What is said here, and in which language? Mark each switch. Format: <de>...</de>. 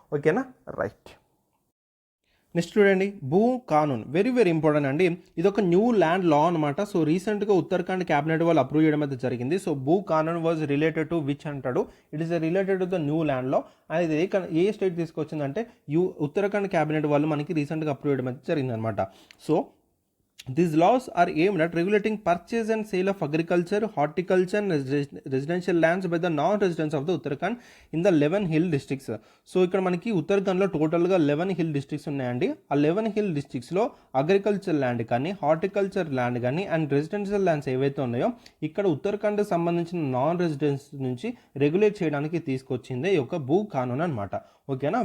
<te>ఓకేనా. Right. Next చూడండి, భూ కానూన్.</te> <en>very very important</en> <te>అండి. ఇది ఒక న్యూ ల్యాండ్ లా అనమాట. సో రీసెంట్గా ఉత్తరాఖండ్ క్యాబినెట్ వాళ్ళు అప్రూవ్ చేయడం అయితే జరిగింది. సో భూ కానూన్</te> <en>was related to which</en> <te>అంటాడు.</te> <en>It is related to the new land law.</en> <te>అది ఏ స్టేట్ తీసుకొచ్చిందంటే ఉత్తరాఖండ్ క్యాబినెట్ వాళ్ళు మనకి రీసెంట్గా అప్రూవ్ చేయడం అయితే జరిగింది అనమాట.</te> <en>So these laws are aimed at regulating purchase and sale of agriculture, horticulture and residential lands by the non-residents of the Uttarakhand in the 11 hill districts.</en> <te>So ఇక్కడ మనకి ఉత్తరాఖండ్లో టోటల్గా 11 హిల్ డిస్ట్రిక్ట్స్ ఉన్నాయండి. ఆ 11 హిల్ డిస్ట్రిక్ట్స్లో అగ్రికల్చర్ ల్యాండ్ కానీ, horticulture land కానీ and residential lands ఏవైతే ఉన్నాయో ఇక్కడ ఉత్తరాఖండ్కి సంబంధించిన నాన్ రెసిడెన్స్ నుంచి రెగ్యులేట్ చేయడానికి తీసుకొచ్చింది ఈ యొక్క భూ కానూన్ అనమాట. ఓకేనా.</te>